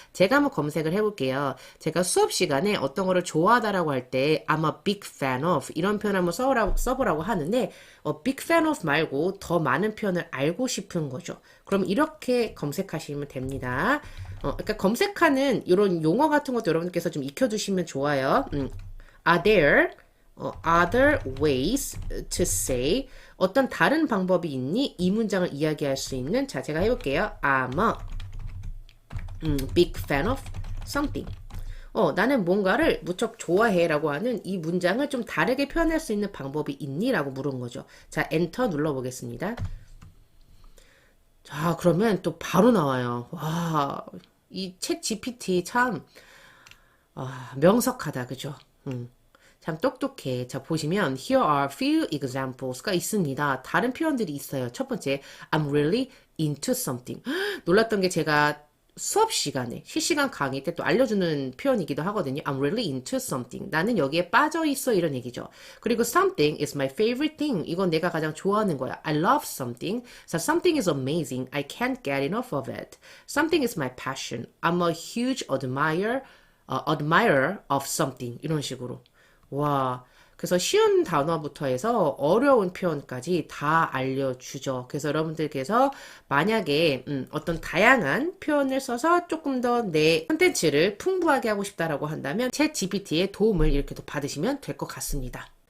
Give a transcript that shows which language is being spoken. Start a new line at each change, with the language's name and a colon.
Korean: 제가 한번 검색을 해볼게요. 제가 수업 시간에 어떤 거를 좋아하다라고 할 때
English: I'm a big fan of
Korean: 이런 표현 한번 써보라고 하는데
English: big fan of
Korean: 말고 더 많은 표현을 알고 싶은 거죠. 그럼 이렇게 검색하시면 됩니다. 그러니까 검색하는 이런 용어 같은 것도 여러분께서 좀 익혀두시면 좋아요.
English: Are there other ways to say
Korean: 어떤 다른 방법이 있니? 이 문장을 이야기할 수 있는 자 제가 해볼게요.
English: I'm a big fan of something.
Korean: 나는 뭔가를 무척 좋아해 라고 하는 이 문장을 좀 다르게 표현할 수 있는 방법이 있니? 라고 물은 거죠. 자, 엔터 눌러보겠습니다. 자, 그러면 또 바로 나와요. 와, 이 챗 GPT 참 명석하다, 그죠? 참 똑똑해. 자, 보시면
English: here are few examples
Korean: 가 있습니다. 다른 표현들이 있어요. 첫 번째,
English: I'm really into something.
Korean: 놀랐던 게 제가 수업 시간에, 실시간 강의 때 또 알려주는 표현이기도 하거든요.
English: I'm really into something.
Korean: 나는 여기에 빠져 있어. 이런 얘기죠. 그리고
English: something is my favorite thing.
Korean: 이건 내가 가장 좋아하는 거야.
English: I love something. So something is amazing. I can't get enough of it. Something is my passion. I'm a huge admirer of something.
Korean: 이런 식으로. 와, 그래서 쉬운 단어부터 해서 어려운 표현까지 다 알려주죠. 그래서 여러분들께서 만약에 어떤 다양한 표현을 써서 조금 더 내 콘텐츠를 풍부하게 하고 싶다라고 한다면 챗 GPT의 도움을 이렇게 도 받으시면 될 것 같습니다.